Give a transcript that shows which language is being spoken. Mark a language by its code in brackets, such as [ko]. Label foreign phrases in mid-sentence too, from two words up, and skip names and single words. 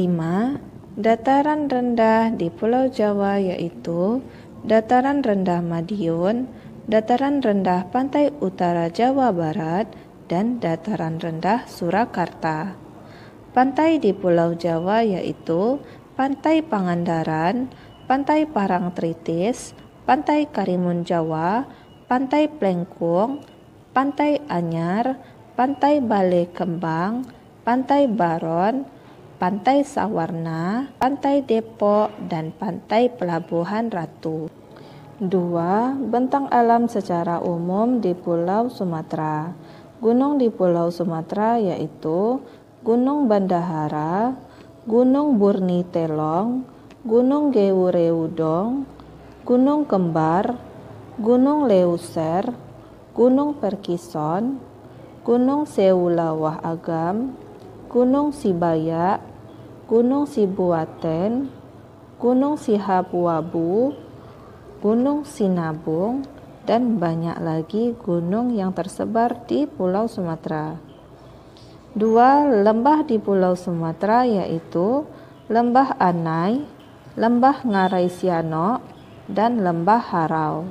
[id] Dataran rendah di Pulau Jawa yaitu Dataran rendah Madiun, Dataran rendah Pantai Utara Jawa Barat, dan Dataran rendah Surakarta. Pantai di Pulau Jawa yaitu Pantai Pangandaran, Pantai Parangtritis, Pantai Karimun Jawa, Pantai Plengkung, Pantai Anyar, Pantai Bale Kembang, Pantai Baron, Pantai Sawarna, Pantai Depok, dan Pantai Pelabuhan Ratu. 2. Bentang alam secara umum di Pulau Sumatera. Gunung di Pulau Sumatera yaitu Gunung Bandahara, Gunung Burni Telong, Gunung Gewureudong, Gunung Kembar, Gunung Leuser, Gunung Perkison, Gunung Sewulawah Agam, Gunung Sibaya, Gunung Sibuaten, Gunung Sihapuabu, Gunung Sinabung, dan banyak lagi gunung yang tersebar di Pulau Sumatera. 2. Lembah di Pulau Sumatera yaitu Lembah Anai, Lembah Ngarai Sianok, dan Lembah Harau.